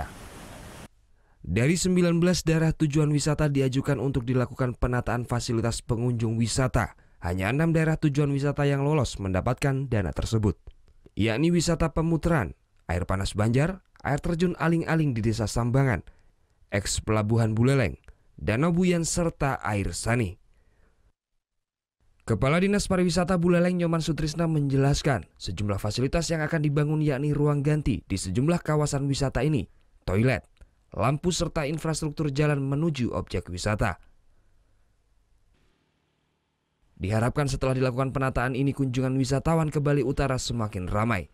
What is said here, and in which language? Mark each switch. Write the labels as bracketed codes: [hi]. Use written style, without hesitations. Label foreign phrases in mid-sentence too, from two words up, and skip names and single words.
[id] Dari 19 daerah tujuan wisata diajukan untuk dilakukan penataan fasilitas pengunjung wisata. Hanya 6 daerah tujuan wisata yang lolos mendapatkan dana tersebut, yakni wisata Pemutaran, air panas Banjar, air terjun Aling-Aling di Desa Sambangan, eks Pelabuhan Buleleng, Danau Buyan, serta air Sani. Kepala Dinas Pariwisata Buleleng Nyoman Sutrisna menjelaskan sejumlah fasilitas yang akan dibangun yakni ruang ganti di sejumlah kawasan wisata ini, toilet, lampu serta infrastruktur jalan menuju objek wisata. Diharapkan setelah dilakukan penataan ini kunjungan wisatawan ke Bali Utara semakin ramai.